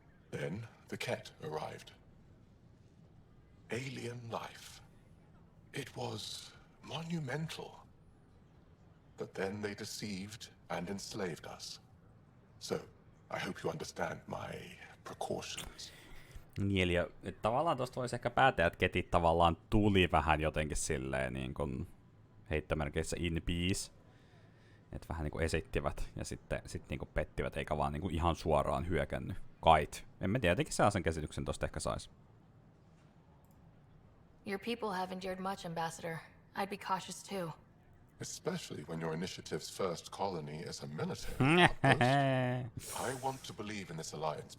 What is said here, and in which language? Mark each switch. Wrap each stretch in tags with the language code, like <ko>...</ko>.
<en>Then, the Ket arrived. Alien life. It was monumental. But then they deceived and enslaved us. So, I hope you understand my precautions.</en> <fi>Niin, eli että tavallaan tosta voisi ehkä päätellä, että Ketit tavallaan tuli vähän jotenkin silleen niin kuin heittomerkeissä</fi> <en>in peace.</en> <fi>Että vähän niinku esittivät ja sitten niinku pettivät, eikä vaan niinku ihan suoraan hyökännyt. Kait. En mä tiedä, jotenkin sellaisen käsityksen tosta ehkä sais.</fi> <en>Your people have endured much, Ambassador. I'd be cautious too. Especially when your initiative's first colony is a military outpost. I want to believe in this alliance,</en>